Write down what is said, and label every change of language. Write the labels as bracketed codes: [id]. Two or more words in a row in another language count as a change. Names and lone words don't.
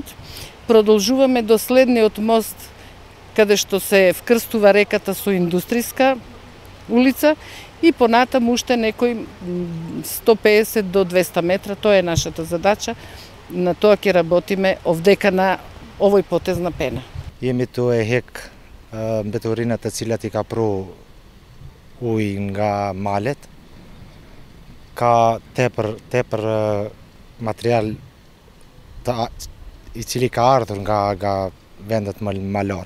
[mk] Продолжуваме до следниот мост, каде што се вкрстува реката со индустријска улица и понатаму уште некој 150 до 200 метра, тоа е нашата задача. На тоа ќе работиме овдека на овој потег на Пена. Jemi të e hek mbeturinat të cilat I ka pru ujë nga malet, ka tepër material I cili ka ardhur nga vendet malore.